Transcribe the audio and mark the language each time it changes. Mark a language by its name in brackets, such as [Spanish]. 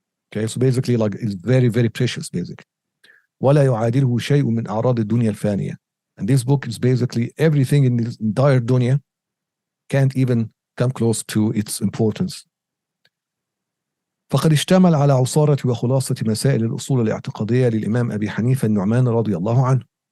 [English] Okay, so basically, like, it's very, very precious, basically. [Arabic] ولا يعادله شيء من أعراض الدنيا الفانية. [English] And this book is basically everything in this entire dunya can't even come close to its importance. [Arabic] فقد اشتمل على عصارة وخلاصة مسائل الأصول الاعتقادية للإمام أبي حنيفة النعمان رضي الله عنه.